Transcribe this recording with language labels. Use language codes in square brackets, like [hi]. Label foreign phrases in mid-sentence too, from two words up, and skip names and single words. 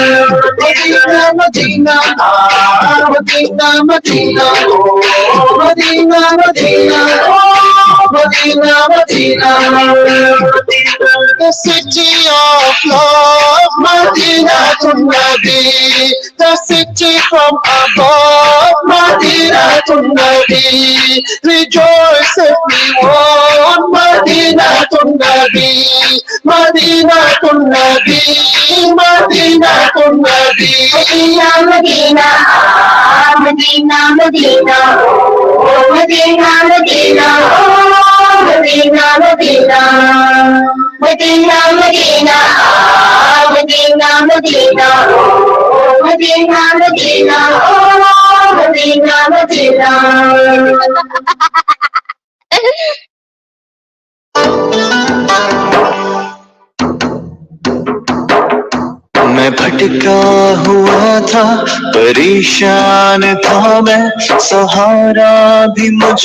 [en] Medina, Medina, ah, Medina, Medina, oh, Medina, Medina, oh Medina, Medina, the city of love, Medina to Nabi, the city from above, Medina to Nabi, rejoice everyone, Medina to Nabi, Medina to Nabi, Medina to Nabi, Medina, Medina, Medina, Medina, oh Medina, Medina, oh Medina, Medina, Medina, Medina, Medina, Medina, oh Medina, Medina, oh Medina, Medina. [ur] میں بھٹکا ہوا تھا پریشان تھا میں سہارا بھی مجھ